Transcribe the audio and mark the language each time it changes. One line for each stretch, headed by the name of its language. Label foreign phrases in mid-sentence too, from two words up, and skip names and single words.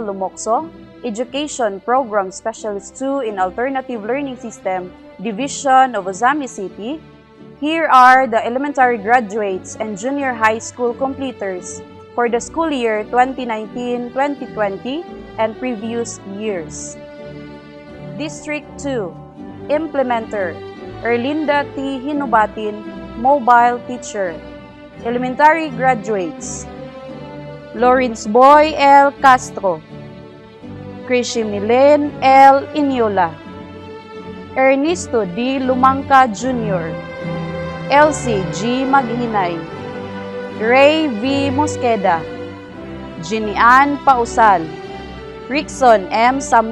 English: Lumokso, Education Program Specialist 2 in Alternative Learning System, Division of Ozamiz City, here are the elementary graduates and junior high school completers for the school year 2019-2020 and previous years. District 2, Implementer, Erlinda T. Hinubatin, Mobile Teacher. Elementary graduates, Lawrence Boy L. Castro, Krishy Milen L. Inyola, Ernesto D. Lumangka Jr., Elsie G. Maghinay, Ray V. Mosqueda, Ginny Ann Pausal, Rickson M.